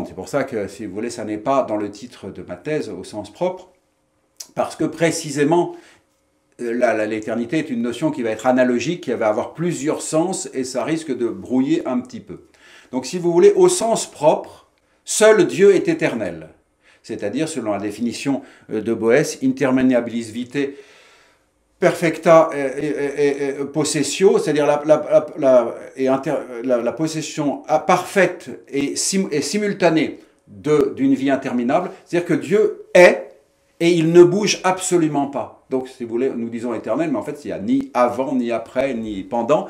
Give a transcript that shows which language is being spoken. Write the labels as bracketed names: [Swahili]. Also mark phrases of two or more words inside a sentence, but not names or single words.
[French] C'est pour ça que, si vous voulez, ça n'est pas dans le titre de ma thèse au sens propre, parce que précisément, l'éternité est une notion qui va être analogique, qui va avoir plusieurs sens, et ça risque de brouiller un petit peu. Donc, si vous voulez, au sens propre, seul Dieu est éternel. C'est-à-dire, selon la définition de Boès, [Latin] interminabilis vitae perfecta possessio, [French] c'est-à-dire la possession parfaite et simultanée d'une vie interminable, c'est-à-dire que Dieu est, et il ne bouge absolument pas. Donc, si vous voulez, nous disons éternel, mais en fait, il n'y a ni avant, ni après, ni pendant.